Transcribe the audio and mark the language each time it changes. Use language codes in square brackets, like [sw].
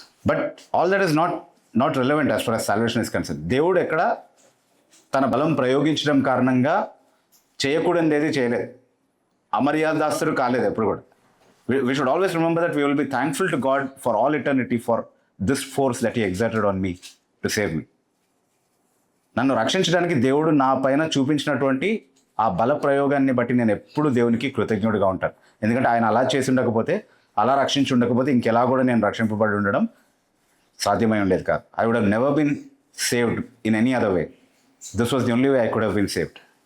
[en] But all that is not relevant as far as salvation is concerned. [te] దేవుడు ఎక్కడ తన బలం ప్రయోగించడం కారణంగా చేయకూడనిది ఏది చేయలేదు, అమర్యాదాస్తుడు కాలేదు ఎప్పుడు కూడా. [en] We should always remember that we will be thankful to God for all eternity for this force that he exerted on me to save me. [te] నన్ను రక్షించడానికి దేవుడు నా పైన చూపించినటువంటి ఆ బల ప్రయోగాన్ని బట్టి నేను ఎప్పుడు దేవునికి కృతజ్ఞుడిగా ఉంటాను. ఎందుకంటే ఆయన అలా చేసి ఉండకపోతే, అలా రక్షించి ఉండకపోతే ఇంకెలా కూడా నేను రక్షింపబడి ఉండడం సాధ్యమై ఉండేది కాదు. [en] I would have never been saved in any other way. This was the only way I could have been saved.